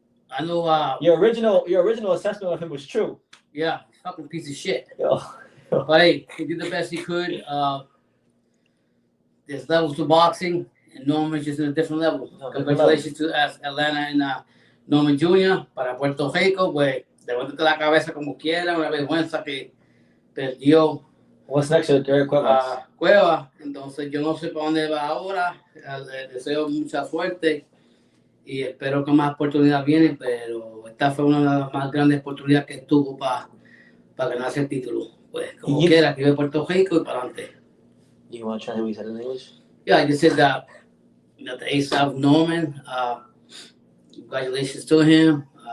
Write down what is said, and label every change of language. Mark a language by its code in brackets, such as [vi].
[en] I know. Your original assessment of him was true. Yeah, fucking piece of shit. Yo. But hey, he did the best he could. There's levels to boxing, and Norman's just in a different level. Congratulations to Atlanta and Norman Jr. [es] Para Puerto Rico, pues levántate la cabeza como quiera, una vergüenza que perdió. [en] What's next to Derrick Cuevas? Cuevas. [es] Entonces yo no sé para dónde va ahora. Le deseo mucha suerte y espero que más oportunidades vienen, pero esta fue una de las más grandes oportunidades que tuvo para ganarse el título. Pues como quiera, aquí de Puerto Rico y para adelante. [en] You want to try what he said in English? Yeah, I just said that the ace of Norman. Congratulations to him.